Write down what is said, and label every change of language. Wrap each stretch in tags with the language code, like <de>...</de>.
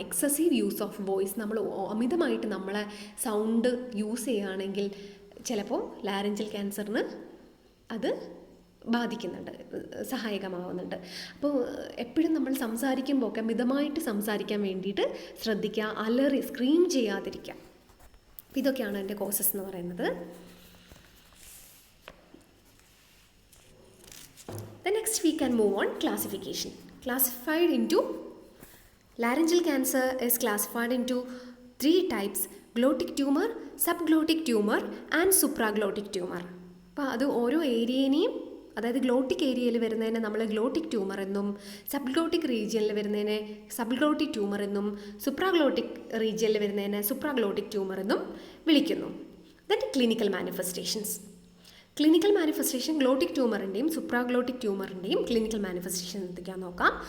<en>excessive use of voice,</en> <ml>നമ്മൾ അമിതമായിട്ട് നമ്മളെ സൗണ്ട് യൂസ് ചെയ്യുകയാണെങ്കിൽ ചിലപ്പോൾ ലാരിഞ്ചൽ ക്യാൻസറിന് അത് ബാധിക്കുന്നുണ്ട്, സഹായകമാവുന്നുണ്ട്. അപ്പോൾ എപ്പോഴും നമ്മൾ സംസാരിക്കുമ്പോൾ ഒക്കെ മിതമായിട്ട് സംസാരിക്കാൻ വേണ്ടിയിട്ട് ശ്രദ്ധിക്കുക, അലറി സ്ക്രീം ചെയ്യാതിരിക്കുക. അപ്പോൾ ഇതൊക്കെയാണ് എൻ്റെ കോസസ് എന്ന് പറയുന്നത്.</ml> <en>The next we can move on classification. Classified into laryngeal cancer is classified into 3 types: glottic tumor, subglottic tumor and supraglottic tumor.</en> <ml>അപ്പോൾ അത് ഓരോ ഏരിയനെയും, അതായത് ഗ്ലോട്ടിക് ഏരിയയിൽ വരുന്നതിനെ നമ്മൾ ഗ്ലോട്ടിക് ട്യൂമർ എന്നും, സബ്ഗ്ലോട്ടിക് റീജിയനിൽ വരുന്നതിനെ സബ്ഗ്ലോട്ടിക് ട്യൂമർ എന്നും, സുപ്രാഗ്ലോട്ടിക് റീജിയനിൽ വരുന്നതിനെ സുപ്രാഗ്ലോട്ടിക് ട്യൂമർ എന്നും വിളിക്കുന്നു. Then clinical manifestations. Clinical manifestation ഗ്ലോട്ടിക് ട്യൂമറിൻ്റെയും സുപ്രാഗ്ലോട്ടിക് ട്യൂമറിൻ്റെയും clinical manifestation എന്തൊക്കെയാണെന്ന് നോക്കാം.</ml>